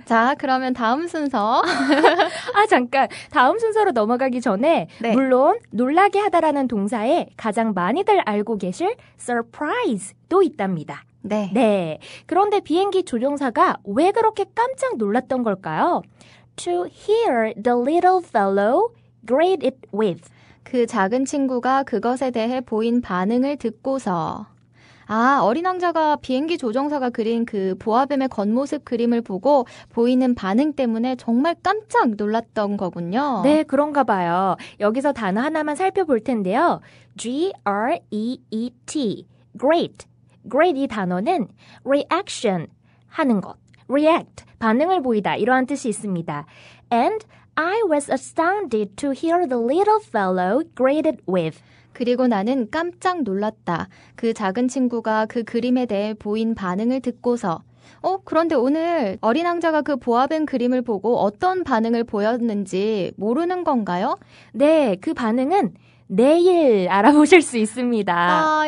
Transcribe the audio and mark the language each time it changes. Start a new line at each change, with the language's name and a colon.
Korean: 자, 그러면 다음 순서. 잠깐. 다음 순서로 넘어가기 전에 네. 물론 놀라게 하다라는 동사에 가장 많이들 알고 계실 surprise도 있답니다. 네. 네. 그런데 비행기 조종사가 왜 그렇게 깜짝 놀랐던 걸까요?
English: To hear the little fellow greet it with.
Korean: 그 작은 친구가 그것에 대해 보인 반응을 듣고서. 어린 왕자가 비행기 조종사가 그린 그 보아뱀의 겉모습 그림을 보고 보이는 반응 때문에 정말 깜짝 놀랐던 거군요. 네, 그런가 봐요. 여기서 단어 하나만 살펴볼 텐데요. G-R-E-E-T. Great. Great 이 단어는 reaction 하는 것. react, 반응을 보이다 이러한 뜻이 있습니다.
English: And I was astounded to hear the little fellow greeted with.
Korean: 그리고 나는 깜짝 놀랐다. 그 작은 친구가 그 그림에 대해 보인 반응을 듣고서. 그런데 오늘 어린 왕자가 그 보아뱀 그림을 보고 어떤 반응을 보였는지 모르는 건가요? 네, 그 반응은 내일 알아보실 수 있습니다.